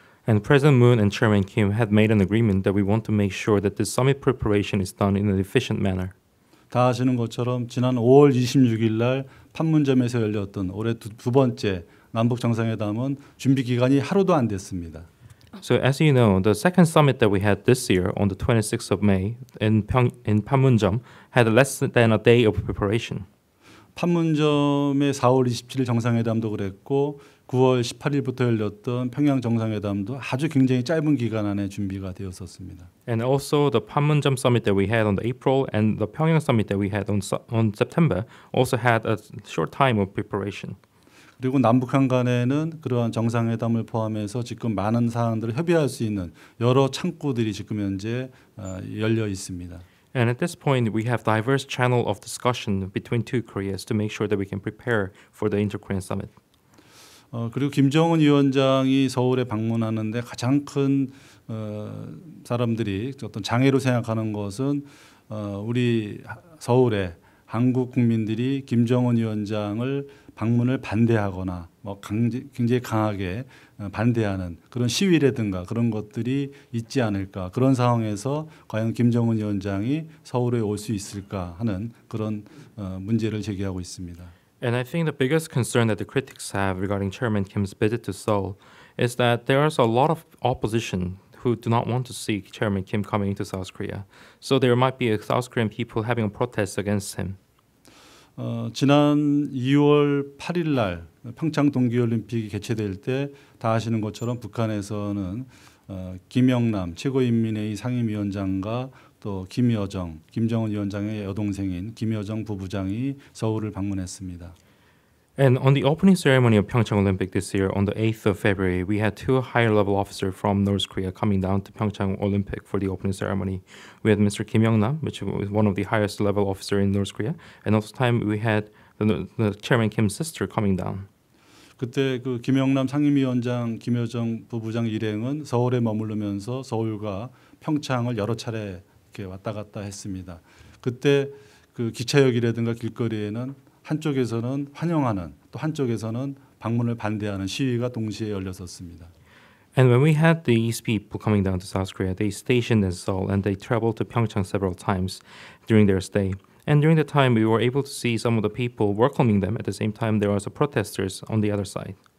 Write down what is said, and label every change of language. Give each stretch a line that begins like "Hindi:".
English: And President Moon and Chairman Kim had made an agreement that we want to make sure that the summit preparation is done in an efficient manner.
Korean: 다 아시는 것처럼 지난 5월 26일 날 판문점에서 열렸던 올해 두 번째 남북 정상회담은 준비 기간이 하루도 안 됐습니다.
English: So as you know, the second summit that we had this year on the 26th of May in Panmunjom had less than a day of preparation.
Korean: 판문점의 4월 27일 정상회담도 그랬고 9월 18일부터 열렸던 평양 정상회담도 아주 굉장히 짧은 기간 안에 준비가 되었었습니다.
English: And also the Panmunjom summit that we had on April and the Pyongyang summit that we had on September also had a short time of preparation.
Korean: 그리고 남북한 간에는 그러한 정상회담을 포함해서 지금 많은 사항들을 협의할 수 있는 여러 창구들이 지금 현재 열려 있습니다.
English: And at this point, we have diverse channel of discussion between two Koreas to make sure that we can prepare for the Inter-Korean Summit.
Korean: 그리고 김정은 위원장이 서울에 방문하는데 가장 큰 사람들이 어떤 장애로 생각하는 것은 우리 서울에 한국 국민들이 김정은 위원장을 방문을 반대하거나 굉장히 강하게 반대하는 그런 시위라든가 그런 것들이 있지 않을까. 그런 상황에서 과연 김정은 위원장이 서울에 올 수 있을까 하는 그런 문제를 제기하고 있습니다.
English: And I think the biggest concern that the critics have regarding Chairman Kim's visit to Seoul is that there's a lot of opposition who do not want to see Chairman Kim coming into South Korea. So there might be South Korean people having a protest against him.
Korean: 지난 2월 8일 날 평창 동계올림픽이 개최될 때 다 아시는 것처럼 북한에서는 김영남 최고인민회의 상임위원장과 또 김정은 위원장의 여동생인 김여정 부부장이 서울을 방문했습니다.
English: And on the opening ceremony of Pyeongchang Olympic this year, on the 8th of February, we had two higher-level officers from North Korea coming down to Pyeongchang Olympic for the opening ceremony. We had Mr. Kim Young-nam, which was one of the highest-level officers in North Korea, and also time we had the Chairman Kim's sister coming down.
Korean: 그때 그 김영남 상임위원장, 김여정 부부장 일행은 서울에 머무르면서 서울과 평창을 여러 차례 이렇게 왔다 갔다 했습니다. 그때 그 기차역이라든가 길거리에는 한쪽에서는 환영하는 또 한쪽에서는 방문을 반대하는 시위가 동시에 열렸었습니다.
English: And when we had these people coming down to South Korea, they stationed in Seoul and they traveled to Pyeongchang several times during their stay. And during the time, we were able to see some of the people welcoming them. At the same time, there was protesters on the other side.